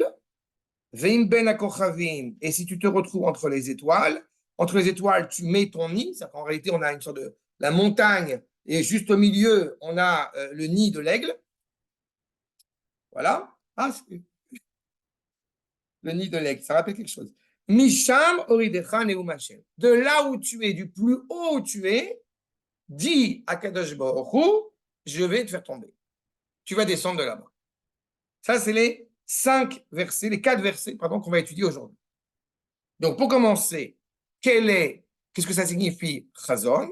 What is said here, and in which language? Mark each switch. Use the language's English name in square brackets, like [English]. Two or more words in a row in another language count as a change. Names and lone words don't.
[Hebrew] ואם בין הכוכבים, [French] et si tu te retrouves entre les étoiles, tu mets ton nid. C'est qu'en réalité, on a une sorte de la montagne, et juste au milieu, on a le nid de l'aigle. Voilà. Ah, le nid de l'aigle, ça rappelle quelque chose. [Hebrew] משם אורידך נאום השם. [French] De là où tu es, du plus haut où tu es, dis à [Hebrew] קדוש ברוך הוא, [French] je vais te faire tomber. Tu vas descendre de là-bas. Ça, c'est les 4 versets, pardon, qu'on va étudier aujourd'hui. Donc, pour commencer, qu'est-ce que ça signifie Chazon?